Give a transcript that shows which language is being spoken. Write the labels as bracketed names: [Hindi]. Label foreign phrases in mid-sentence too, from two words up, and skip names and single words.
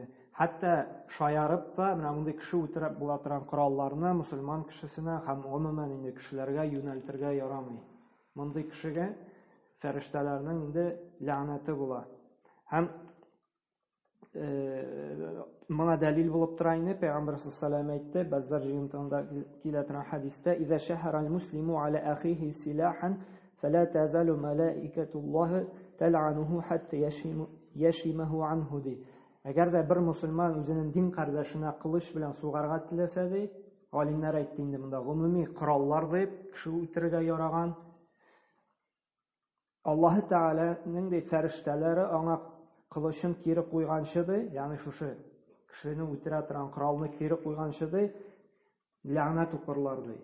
[Tatar] Хәтта шаярып та, менә мондый кеше үтереп була торган коралларны мусульман кешесенә һәм гомумән инде кешеләргә юнәлтергә ярамый. Мондый кешегә фәрештәләрнең инде ләгънәте була. Һәм моңа дәлил булып тора инде Пәйгамбер [Arabic] صلى الله عليه [Tatar] әйтте, Баззар җыентыгында килә торган хәдистә: [Arabic] "إذا شهر المسلم على أخيه سلاحا فلا تزال ملائكة الله تلعنه حتى يشيمه عنه" ди. [Tatar] Әгәр дә бер мусульман үзенең дин кардәшенә кылыч белән сугарга теләсә ди, галимнәр әйтте инде монда гомуми кораллар дип кеше үтерергә яраган. Аллаһ Тәгаләнең дә фәрештәләре аңа кылычын кире куйганчы ди, ягъни шушы кешене үтерә торган коралны кире куйганчы ди, ләгънәт укырлар ди.